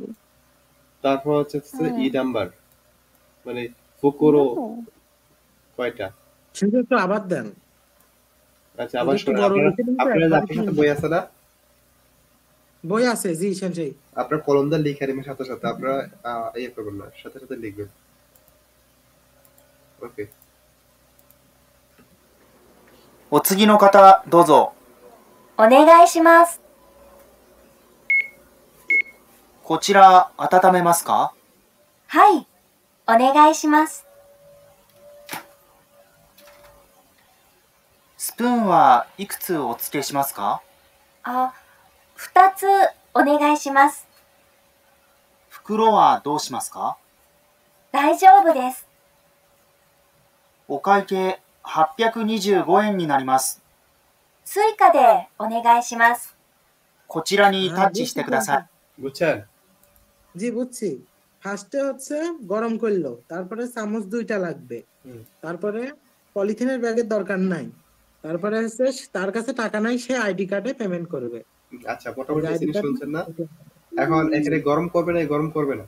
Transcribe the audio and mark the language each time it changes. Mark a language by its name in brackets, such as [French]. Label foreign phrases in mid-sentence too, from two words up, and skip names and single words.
[Bangla] তারপর হচ্ছে ই নাম্বার মানে ফুকুরো কয়টা? সেটা একটু আবার দেন। আচ্ছা আবার শোনা, আপনারা আপনার সাথে বই আছে না? বই আছে জি সেনসেই। আপনার কলমটা লিখে নেবেন সাথে সাথে, আপনারা ইয়ে করবেন না, সাথে সাথে লিখবেন। ওকে। [Japanese] お次の方どうぞ。お願いします。こちら温めますか？はい、お願いします。スプーンはいくつお付けしますか？あ、2つお願いします。袋はどうしますか？大丈夫です。お会計825円になります。スイカでお願いします。こちらにタッチしてください。 [Bangla] বুঝছেন? জি বুঝছি। ফার্স্টে হচ্ছে গরম করলো, তারপরে চামচ 2টা লাগবে, তারপরে পলিথিনের ব্যাগের দরকার নাই, তারপরে হচ্ছে তার কাছে টাকা নাই, সে আইডি কার্ডে পেমেন্ট করবে। আচ্ছা মোটামুটি জিনিস শুনছেন না? এখন এখানে গরম করবে না, গরম করবে না?